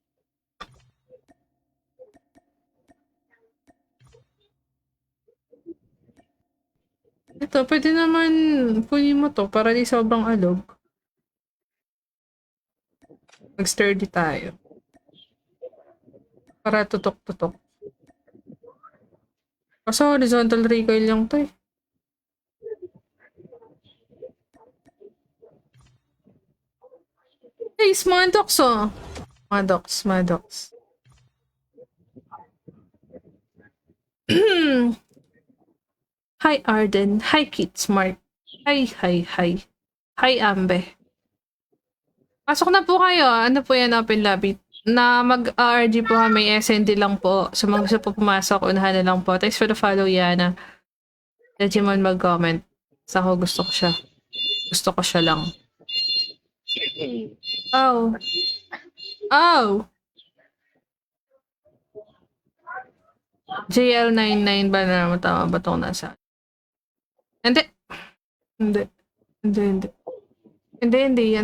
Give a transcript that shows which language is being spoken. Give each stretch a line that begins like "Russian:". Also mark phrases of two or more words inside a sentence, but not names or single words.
Filipino: Ito, pwede naman kunin mo to para di sobrang alog. Mag-sturdy tayo. Para tutok-tutok. Kasi
English: horizontal recoil
Filipino: lang to eh.
English: Hey, Maddox oh. Maddox. Hi, Arden. Hi, Kit Smart. Hi. Hi, Ambe.
Filipino: Pasok na po kayo. Ano po yan,
English: open lobby?
Filipino: Na mag-RG po kami, SND lang po. So, mga gusto po pumasok, unahan na lang po.
English: Thanks for the follow, Yana.
Filipino: Digimon mag-comment. Sa ako, gusto ko siya. Gusto ko siya lang. Oh. JL99 ba na tama ba itong nasa? Hindi yan.